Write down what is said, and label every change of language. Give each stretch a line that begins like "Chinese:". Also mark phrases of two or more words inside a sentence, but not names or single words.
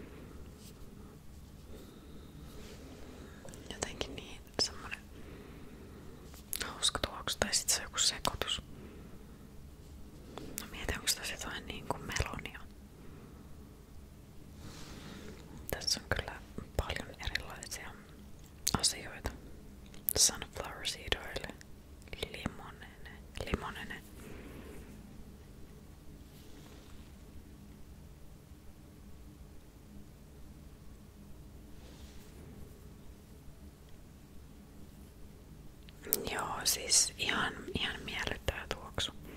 Finnish: Jotenkin niin semmonen hauska tuoksu, tai sit se on joku sekoitus. No mietin, onko tässä jotain niinku melonia. Tässä on kyllä paljon erilaisia asioita.
English: Sunflower seed oil, limonene.
Finnish: Joo, siis ihan miellyttävä tuoksu.